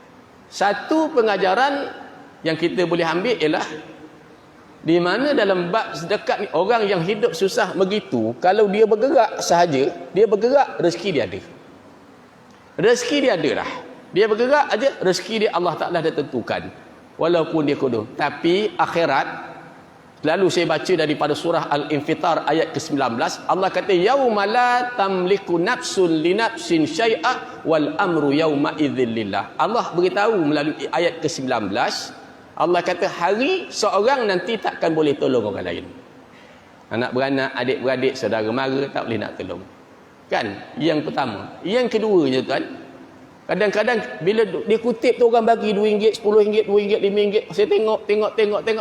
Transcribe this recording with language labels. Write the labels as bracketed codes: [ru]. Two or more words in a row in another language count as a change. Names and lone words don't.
[ms] Satu pengajaran yang kita boleh ambil ialah, di mana dalam bab sedekah ni, orang yang hidup susah begitu, kalau dia bergerak sahaja, dia bergerak, rezeki dia ada. Rezeki dia ada dah. Dia bergerak aja, rezeki dia Allah Ta'ala dah tentukan. Walaupun dia kodong. Tapi akhirat, lalu saya baca daripada surah Al-Infitar ayat ke-19, Allah kata [ar] يوم لا تملك نفس لنفس شيئا والأمر يومئذ لله. [ms] Allah beritahu melalui ayat ke-19, Allah kata hari seorang nanti takkan boleh tolong orang lain. Anak beranak, adik-beradik, saudara mara tak boleh nak tolong. Kan? Yang pertama. Yang keduanya tuan, kadang-kadang bila dia kutip tu orang bagi RM2, RM10, RM2, RM5, saya tengok.